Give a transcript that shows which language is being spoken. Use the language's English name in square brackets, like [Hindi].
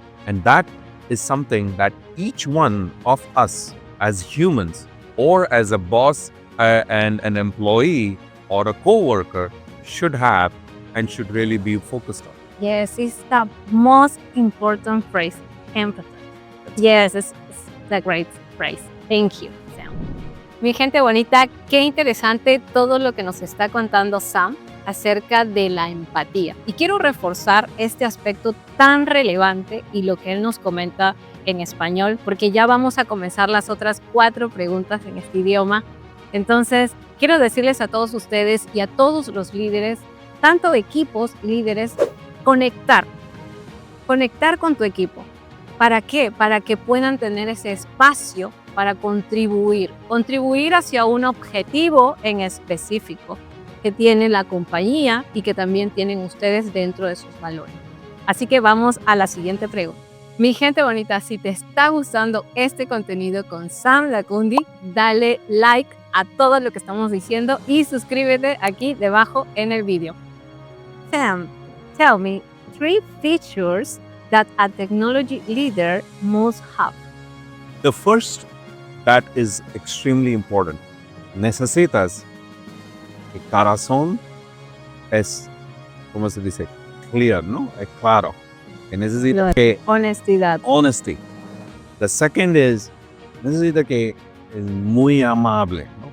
[English] And that is something that each one of us as humans or as a boss and an employee or a co-worker should have and should really be focused on. Yes, it's the most important phrase, empathy. Yes, it's the great phrase. Thank you, Sam. [Spanish] Mi gente bonita, qué interesante todo lo que nos está contando Sam acerca de la empatía. Y quiero reforzar este aspecto tan relevante y lo que él nos comenta en español, porque ya vamos a comenzar las otras 4 preguntas en este idioma. Entonces, quiero decirles a todos ustedes y a todos los líderes, tanto equipos, líderes, conectar con tu equipo. ¿Para qué? Para que puedan tener ese espacio para contribuir hacia un objetivo en específico que tiene la compañía y que también tienen ustedes dentro de sus valores. Así que vamos a la siguiente pregunta. Mi gente bonita, si te está gustando este contenido con Sam Lakkundi, dale like a todo lo que estamos diciendo y suscríbete aquí debajo en el video. [English] Sam, tell me 3 features that a technology leader must have. The first that is extremely important. [Spanish] Necesitas que corazón es, ¿cómo se dice? Clear, ¿no? Es claro. Que necesita que Honestidad. [English] honesty. The second is [Spanish] necesita que es muy amable, ¿no?